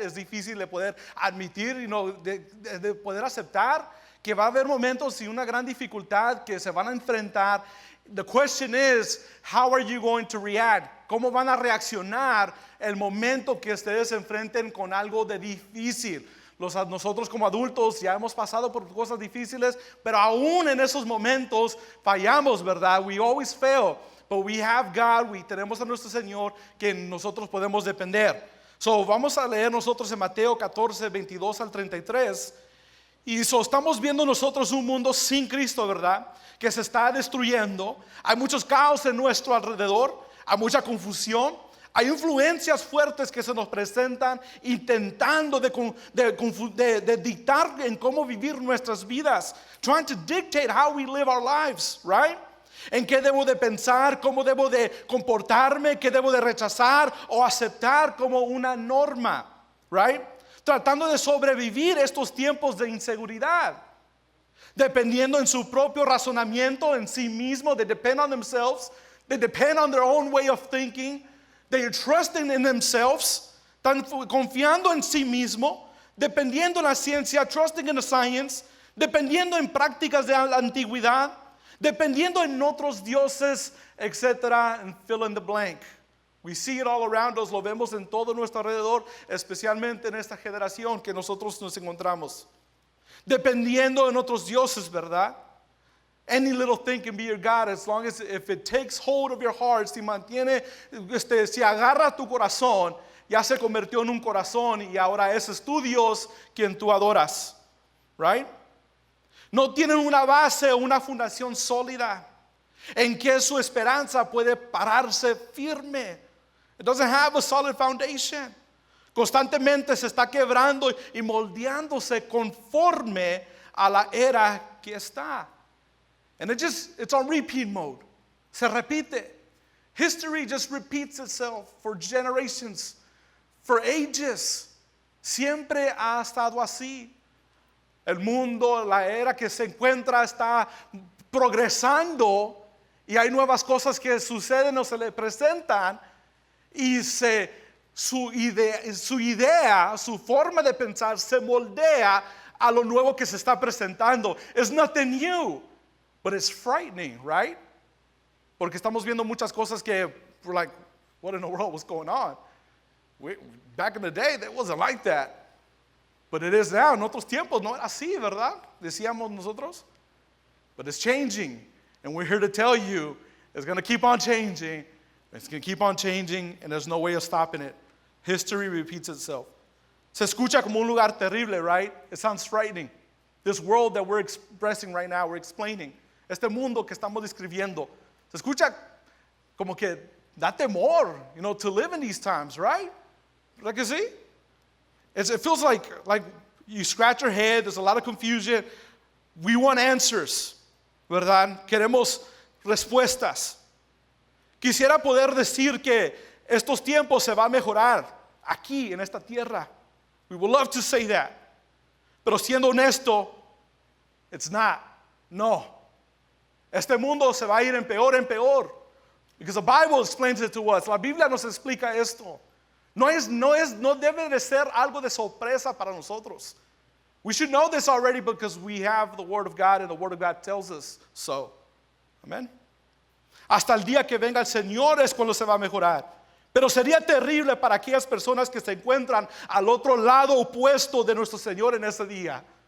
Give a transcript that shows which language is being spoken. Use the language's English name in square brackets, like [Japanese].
[Spanish] Es difícil de poder admitir, de poder aceptar que va a haber momentos y una gran dificultad que se van a enfrentar. [English] The question is, how are you going to react? [Spanish] ¿Cómo van a reaccionar el momento que ustedes se enfrenten con algo de difícil? Nosotros como adultos ya hemos pasado por cosas difíciles, pero aún en esos momentos fallamos, ¿verdad? [English] We always fail, but we have God, [Spanish] tenemos a nuestro Señor que nosotros podemos depender. So, vamos a leer nosotros en Mateo 14, 22 al 33. Y estamos viendo nosotros un mundo sin Cristo, ¿verdad? Que se está destruyendo. Hay muchos caos en nuestro alrededor, hay mucha confusión. Hay influencias fuertes que se nos presentan intentando de dictar en cómo vivir nuestras vidas. [English] Trying to dictate how we live our lives, right? [Spanish] En qué debo de pensar, cómo debo de comportarme, qué debo de rechazar o aceptar como una norma, right? Tratando de sobrevivir estos tiempos de inseguridad. Dependiendo en su propio razonamiento en sí mismo. [English] They depend on themselves. They depend on their own way of thinking. They are trusting in themselves, [Spanish] están confiando en sí mismo, dependiendo en la ciencia, [English] trusting in the science, [Spanish] dependiendo en prácticas de la antigüedad, dependiendo en otros dioses, etc. [English] And fill in the blank. We see it all around us, [Spanish] lo vemos en todo nuestro alrededor, especialmente en esta generación que nosotros nos encontramos. Dependiendo en otros dioses, ¿verdad? [English] Any little thing can be your God as long as if it takes hold of your heart, [Spanish] si agarra tu corazón, ya se convirtió en un corazón y ahora ese es tu Dios quien tú adoras, right? No tienen una base o una fundación sólida en que su esperanza puede pararse firme. [English] It doesn't have a solid foundation. [Spanish] Constantemente se está quebrando y moldeándose conforme a la era que está. [English] And it's on repeat mode. [Spanish] Se repite. [English] History just repeats itself for generations, for ages. [Spanish] Siempre ha estado así. El mundo, la era que se encuentra está progresando y hay nuevas cosas que suceden o se le presentan y su idea, su forma de pensar se moldea a lo nuevo que se está presentando. [English] It's nothing new. But it's frightening, right? [Spanish] Porque estamos viendo muchas cosas que [English] we're like, what in the world was going on? Back in the day, it wasn't like that. But it is now. [Spanish] En otros tiempos no era así, ¿verdad? Decíamos nosotros. [English] But it's changing. And we're here to tell you, it's going to keep on changing. It's going to keep on changing, and there's no way of stopping it. History repeats itself. [Spanish] Se escucha como un lugar terrible, right? [English] It sounds frightening. This world that we're expressing right now, we're explaining. [Spanish] Este mundo que estamos describiendo, se escucha como que da temor, [English] to live in these times, right? Like you see? It feels like you scratch your head, there's a lot of confusion. We want answers, ¿verdad? [Spanish] Queremos respuestas. Quisiera poder decir que estos tiempos se va a mejorar aquí en esta tierra. [English] We would love to say that. [Spanish] Pero siendo honesto, [English] it's not. [Spanish] No. Este mundo se va a ir en peor. [English] Because the Bible explains it to us. [Spanish] La Biblia nos explica esto. No debe de ser algo de sorpresa para nosotros. [English] We should know this already because we have the Word of God and the Word of God tells us so. Amen. [Spanish] Hasta el día que venga el Señor es cuando se va a mejorar. Pero sería terrible para aquellas personas que se encuentran al otro lado opuesto de nuestro Señor en ese día.